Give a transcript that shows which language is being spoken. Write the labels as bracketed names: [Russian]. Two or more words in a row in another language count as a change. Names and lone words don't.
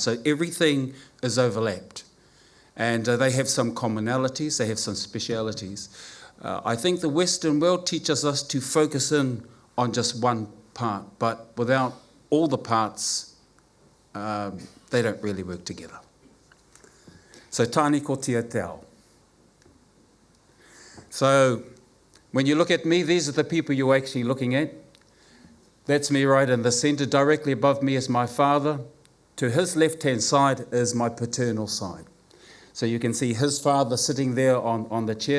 [English] So everything is overlapped. And they have some commonalities, they have some specialities. I think the Western world teaches us to focus in on just one part, but without all the parts, they don't really work together. [Māori] So Tānikotia te ao. [English] So when you look at me, these are the people you're actually looking at. That's me right in the centre. Directly above me is my father. To his left-hand side is my paternal side. So you can see his father sitting there on the chair.